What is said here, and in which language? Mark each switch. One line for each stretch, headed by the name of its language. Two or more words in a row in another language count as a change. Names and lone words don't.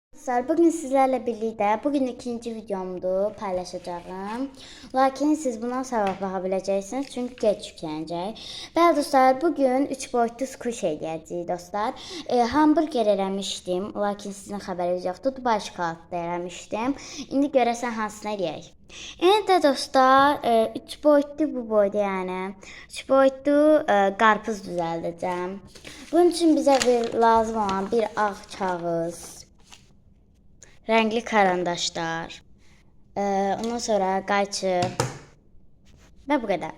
Turkish: Dostlar, bugün sizlerle birlikte bugün ikinci videomdu paylaşacağım. Lakin siz bundan sonra bakabileceksiniz çünkü geç yüklenecek.
Azerbaijani: Ve dostlar, bugün 3 boyutlu squish eləyəcəyik dostlar. Hamburger eləmişdim, lakin sizin xəbəriniz yoxdur. Dubai şokoladlı eləmişdim. İndi görəsən hansını eləyək. İndi də dostlar, 3 boyutlu bu boyda yəni. 3 boyutlu qarpız düzəldəcəm. Bunun üçün bizə lazım olan bir ağ kağız,
Turkish: renkli karandaşlar,
Azerbaijani: ondan sonra qayçı və bu qədər.